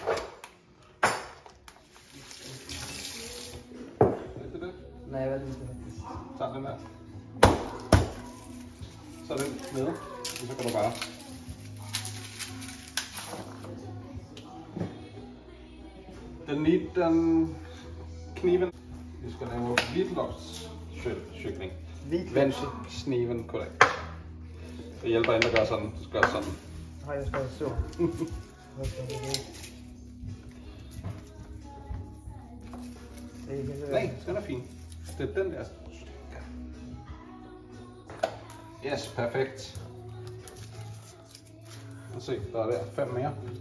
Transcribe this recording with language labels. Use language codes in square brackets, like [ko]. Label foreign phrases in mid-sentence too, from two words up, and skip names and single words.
[sv] Vet du det? Nej, jag vet inte faktiskt. Tag den där. Så är den med. Och så kan du bara... Den liten kniven. [da] Vi ska lave hvidløgskyckling. Vend kniven korrekt. Det hjælper ikke at gøre sådan. Du skal gøre sådan. [sv] Ja, jag ska så. [da] Nej, den er fin. Det er den der. Yes, perfekt. Lad os se, der er der 5 mere.